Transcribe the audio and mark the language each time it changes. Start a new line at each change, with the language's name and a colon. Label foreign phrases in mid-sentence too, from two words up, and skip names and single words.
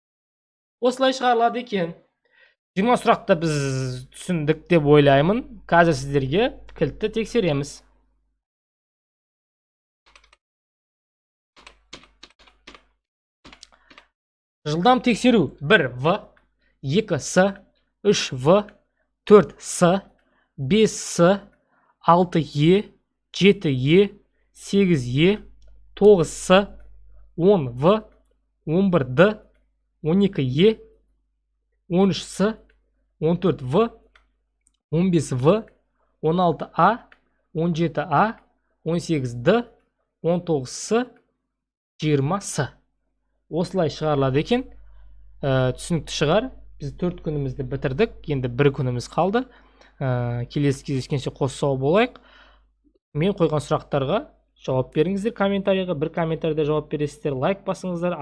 Kazakh: Осылай шығарылады екен. 20 сұрақта біз түсіндік деп ойлаймын. Қазір сіздерге кілтті тексереміз. Жылдам тексеру 1В, 2С, 3В, 4С, 5С, 6Е, 7Е, 8Е, 9С, 10В, 11Д, 12Е, 13С, 14В, 15В, 16А, 17А, 18Д, 19С, 20С. Осылай шығарылады екен. Түсінікті шығар. Біз 4 күнімізді бітірдік. Енді 1 күніміз қалды. Келесі кездескенше қос сау болайық. Мен қойған сұрақтарға жауап беріңіздер комментарийға. Bir комментарийда жауап бересіздер. Лайк басыңыздар.